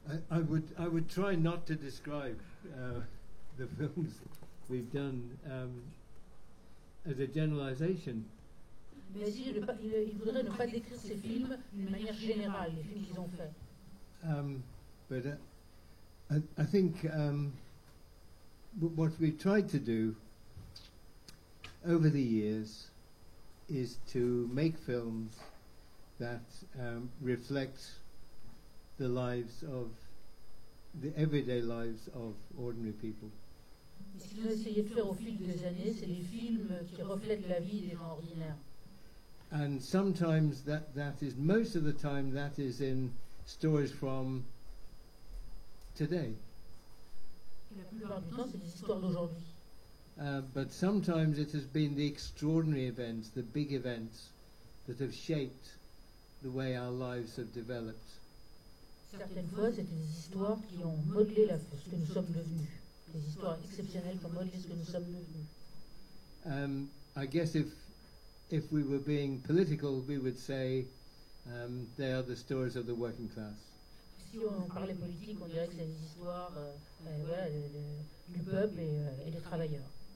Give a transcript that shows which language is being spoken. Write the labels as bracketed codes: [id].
[en] I would try not to describe the films we've done as a generalization. [fr] Mais si il voudrait ne pas décrire ces films d'une manière générale, les films qu'ils ont faits. [en] But I think what we've tried to do over the years is to make films that reflect the lives of the everyday lives of ordinary people. [fr] Et ce qu'ils ont essayé de faire au fil des années, c'est des films qui reflètent la vie des gens ordinaires. [en] And sometimes that is, most of the time, that is in stories from today. [fr] Et la plupart du temps, c'est des histoires d'aujourd'hui. [en] But sometimes it has been the extraordinary events, the big events, that have shaped the way our lives have developed. [fr] Certaines fois, c'est des histoires qui ont modelé ce que nous sommes devenus. Des histoires exceptionnelles qui ont modelé ce que nous sommes devenus. [en] I guess if we were being political, we would say they are the stories of the working class. [fr] Si on parlait politique, on dirait que c'est des histoires voilà, du peuple et des travailleurs.